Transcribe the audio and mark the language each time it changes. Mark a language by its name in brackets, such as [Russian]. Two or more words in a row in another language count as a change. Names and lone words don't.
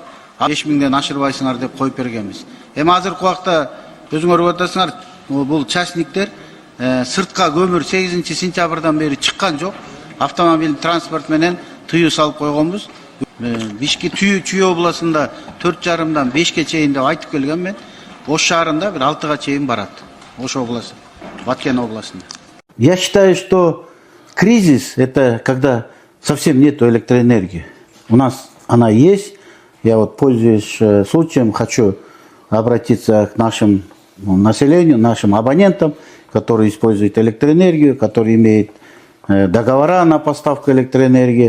[Kyrgyz] 5000ден ашырбайсыңар деп коюп бергенбиз. Эми азыркы убакта өзүңөр көрүп атасыңар, бул частниктер сыртка көмүр 8-сентябрдан бери чыккан жок. Автомобиль транспорт менен тыюу салып койгонбуз. Бишке Чүй областында 4,5-дан 5ке чейин деп айтып келгем мен. Ош шаарында бир 6га чейин барат. Ош областы, Баткен областында. [Russian] Я считаю, что кризис – это когда совсем нет электроэнергии. У нас она есть. Я вот, пользуясь случаем, хочу обратиться к нашему населению, нашим абонентам, которые используют электроэнергию, которые имеют договора на поставку электроэнергии.